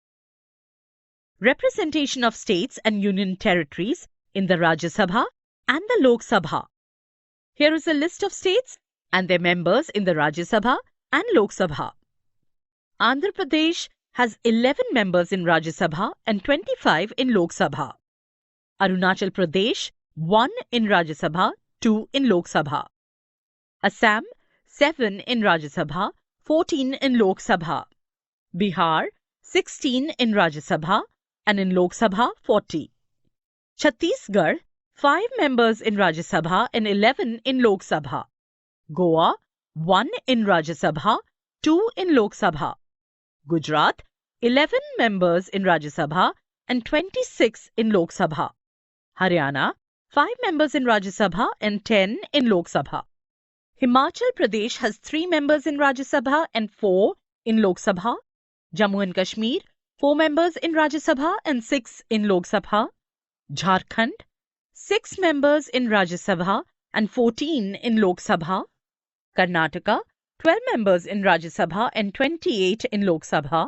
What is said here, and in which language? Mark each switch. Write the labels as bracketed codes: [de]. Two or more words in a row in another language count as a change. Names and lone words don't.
[en] Representation of states and union territories in the Rajya Sabha and the Lok Sabha. Here is a list of states and their members in the Rajya Sabha and Lok Sabha. Andhra Pradesh has 11 members in Rajya Sabha and 25 in Lok Sabha. Arunachal Pradesh, 1 in Rajya Sabha, 2 in Lok Sabha. Assam, 7 in Rajya Sabha, 14 in Lok Sabha. Bihar, 16 in Rajya Sabha and in Lok Sabha, 40. Chhattisgarh, 5 members in Rajya Sabha and 11 in Lok Sabha. Goa, 1 in Rajya Sabha, 2 in Lok Sabha. Gujarat, 11 members in Rajya Sabha and 26 in Lok Sabha. Haryana, 5 members in Rajya Sabha and 10 in Lok Sabha. Himachal Pradesh has 3 members in Rajya Sabha and 4 in Lok Sabha. Jammu and Kashmir, 4 members in Rajya Sabha and 6 in Lok Sabha. Jharkhand, 6 members in Rajya Sabha and 14 in Lok Sabha. Karnataka, 12 members in Rajya Sabha and 28 in Lok Sabha.